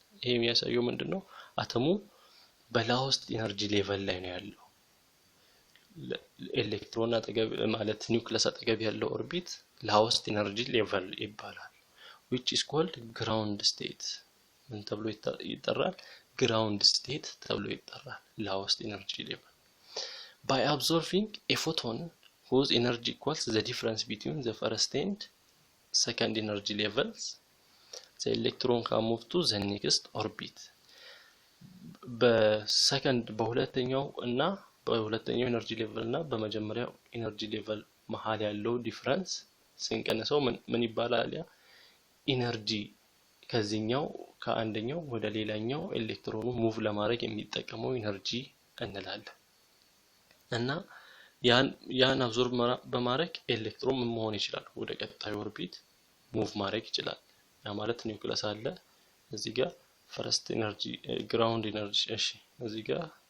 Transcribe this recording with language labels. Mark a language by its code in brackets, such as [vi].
[am] ይሄ የሚያሳየው ምንድነው? አተሙ በላውስት ኢነርጂ ሌቨል ላይ ነው ያለው። ኤሌክትሮን አጠገብ ማለት ኒውክለስ አጠገብ ያለው ኦርቢት ላውስት ኢነርጂ ሌቨል ይባላል [en] which is called ground state. [am] ምን ተብሎ ይጠራል? ground state ተብሎ ይጠራል። ላውስት ኢነርጂ ሌቨል [en] by absorbing a photon whose energy equals the difference between the first and second energy levels the electron can move to the next orbit. [am] በሰከንድ በሁለተኛው ኤነርጂ ሌቨል እና በመጀመሪያው ኤነርጂ ሌቨል መሃል ያለው ዲፈረንስ ስንቀንሰው ምን ይባላል? ያ ኢነርጂ ከዚህኛው ከአንደኛው ወደ ሌላኛው ኤሌክትሮኑ ሙቭ ለማድረግ የሚጠቀመው ኢነርጂ እንላለን። እና ያን አብዞርብ በማድረግ ኤሌክትሮን መሆን ይችላል ወደ ቀጣዩ ኦርቢት ሙቭ ማድረግ ይችላል። ያ ማለት ኒውክለስ አለ እዚህ ጋር ፈርስት ኢነርጂ ግራውንድ ኢነርጂ እሺ እዚህ ጋር